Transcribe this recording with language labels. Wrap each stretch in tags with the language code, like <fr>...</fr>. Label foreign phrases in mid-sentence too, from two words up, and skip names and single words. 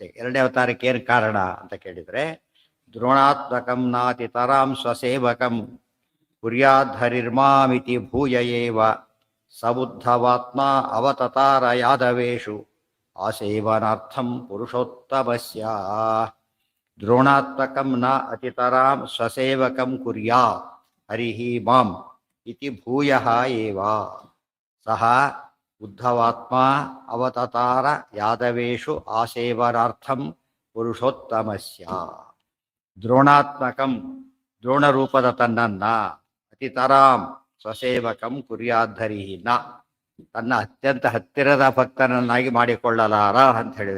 <kn>ಎರಡನೇ ಅವತಾರಕ್ಕೆ ಏನು ಕಾರಣ ಅಂತ ಕೇಳಿದರೆ,</kn> <sa>ದ್ರೋಣಾತ್ಮಕಂ ನಾತಿತರಾಂ ಸ್ವಸೇವಕಂ ಕುರ್ಯಾದ್ಧರಿರ್ಮಾಮಿತಿ ಭೂಯ ಏವ ಸಬುದ್ಧವಾತ್ಮ ಅವತತಾರ ಯಾದವೇಶು ಆಸೇವನಾರ್ಥಂ ಪುರುಷೋತ್ತಮಸ್ಯ. ದ್ರೋಣಾತ್ಮಕಂ ನ ಅತಿತರಾಂ ಸ್ವಸೇವಕಂ ಕುರ್ಯಾತ್ ಹರಿಃ ಮಾಂ ಇತಿ ಭೂಯಃ ಏವ ಸಹ ಉದ್ಧವಾತ್ಮ ಅವತತಾರ ಯಾದವೇಶು ಆಸೇವನಾರ್ಥಂ ಪುರುಷೋತ್ತಮಸ್ಯ.</sa> <kn>ದ್ರೋಣಾತ್ಮಕಂ, ದ್ರೋಣರೂಪದ ತನ್ನನ್ನ,</kn> <sa>ಅತಿತರಾಂ ಸ್ವಸೇವಕಂ ಕುರ್ಯಾದ್ಧರಿಃ ನ,</sa> <kn>ತನ್ನ ಅತ್ಯಂತ ಹತ್ತಿರದ ಭಕ್ತನನ್ನಾಗಿ ಮಾಡಿಕೊಳ್ಳಲಾರ ಅಂತ ಹೇಳಿದ್ರು.</kn>